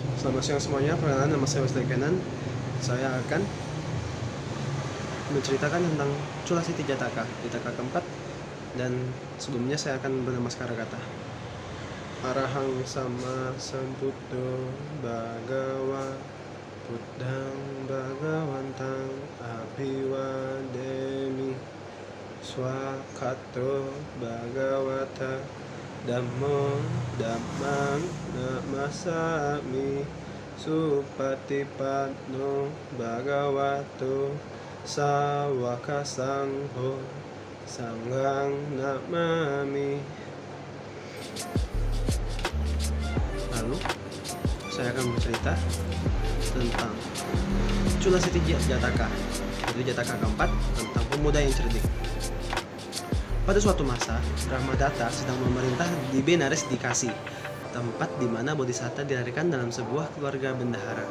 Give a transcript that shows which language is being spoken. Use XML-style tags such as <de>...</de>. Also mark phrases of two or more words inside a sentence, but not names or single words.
<id>Selamat siang semuanya, perkenalkan nama saya Wesley Kenan. Saya akan menceritakan tentang Cula Siti Jataka, Jataka keempat. Dan sebelumnya saya akan bernamaskara kata</id> <pi>Arahang sama sambuddho bhagawa buddhang bhagawantang abhiwademi swakato bhagawata Dhammo dhammang namasami supatipanno bhagavato sawaka sangho sanghang namami.</pi> <id>Lalu saya akan bercerita tentang Cula Siti Jataka, yaitu Jataka keempat, tentang pemuda yang cerdik. Pada suatu masa, Brahmadatta sedang memerintah di Benares di Kasi, tempat di mana Bodhisatta dilahirkan dalam sebuah keluarga bendahara.</id>